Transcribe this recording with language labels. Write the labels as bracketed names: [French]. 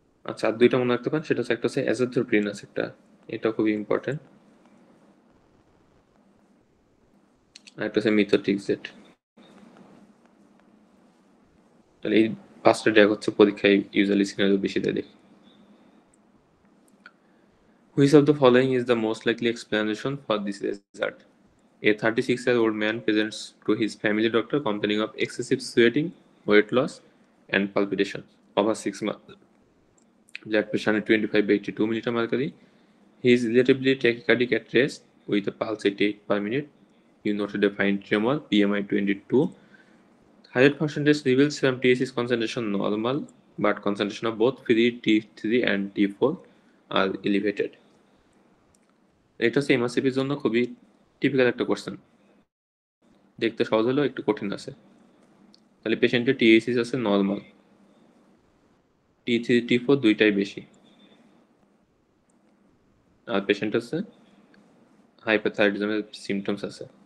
[Bangla] আচ্ছা, আর দুইটা মনে রাখতে পারেন, সেটা হচ্ছে একটা হচ্ছে অ্যাজাথ্রোপ্রিনাস, একটা এটা খুবই ইম্পর্টেন্ট, আর একটা হচ্ছে মিথোট্রিক্সেট। তাহলে এই 5টা ড্যাগ হচ্ছে পরীক্ষায় ইউজুয়ালি সিনারিও বেশি দেয় দেখি। [English] Which of the following is the most likely explanation for this result? A 36-year-old man presents to his family doctor complaining of excessive sweating, weight loss, and palpitation over 6 months. Blood pressure 125/82 millimeter mercury. He is relatively tachycardic at rest with a pulse at 8 per minute. You noted a fine tremor, BMI 22. Thyroid function test reveals serum TSH concentration normal, but concentration of both free T3 and T4 are elevated. [Bangla] এটা হচ্ছে এমআরসিপির জন্য খুবই typical একটা question, দেখতে সহজ হলেও একটু কঠিন আছে। তাহলে পেশেন্টের টিএসএস আছে নর্মাল, T3 T4 দুইটাই বেশি, আর পেশেন্ট হচ্ছে হাইপারথাইরয়েডিজমের সিমটমস আছে।